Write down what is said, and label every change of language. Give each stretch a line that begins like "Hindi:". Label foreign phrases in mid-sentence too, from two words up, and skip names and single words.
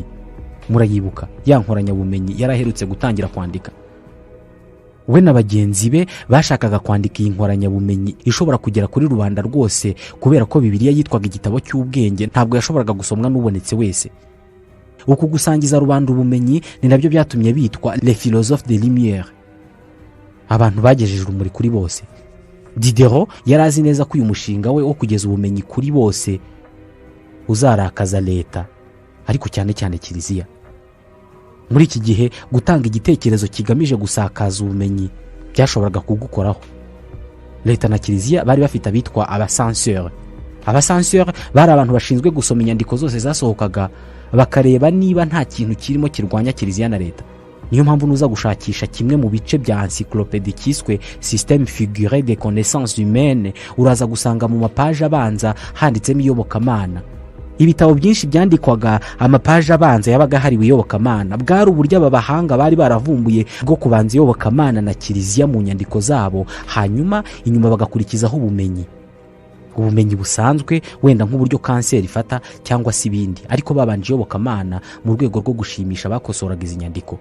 Kinyarwanda: Murayibuka ya nkoranyabumenyi yaraherutse gutangira kwandika. We na bagenzi be bashakaga kwandika iyi nkoranyabumenyi ishobora kugera kuri rubanda rwose, kubera ko Bibiliya yitwaga igitabo cy'ubwenge, ntabwo yashoboraga gusomwa n'ubonetse wese. Uku gusangiza rubanda ubumenyi ni nabyo byatumye bitwa
French: les philosophes de lumière,
Kinyarwanda: abantu bagejeje urumuri kuri bose. Diderot yari azi neza ko uyu mushinga we wo kugeza ubumenyi kuri bose uzarakaza leta, ariko cyane cyane Kiliziya. Muri iki gihe gutanga igitekerezo kigamije gusakaza ubumenyi byashoboraga kugukoraho. Leta na Kiliziya bari bafite abitwa abasenseurs. Abasenseurs bari abantu bashinzwe gusoma inyandiko zose zasohokaga bakareba niba nta kintu kirimo kirwanya Kiliziya na leta. Niyo mpamvu nuza gushakisha kimwe mu bice bya encyclopédie kiswe Système figuré des connaissances humaines, uraza gusanga mu mapaje abanza handitsemo iyobokamana. Ibitabo byinshi byandikwaga amapaje abanza yabaga hariwe iyobokamana. Bwari uburyo aba bahanga bari baravumbuye bwo kubanza iyobokamana na Kiliziya mu nyandiko zabo, hanyuma inyuma bagakurikizaho ubumenyi busanzwe, wenda nk'uburyo kanseri ifata cyangwa se ibindi, ariko babanje iyobokamana mu rwego rwo gushimisha bakosoraga izi nyandiko.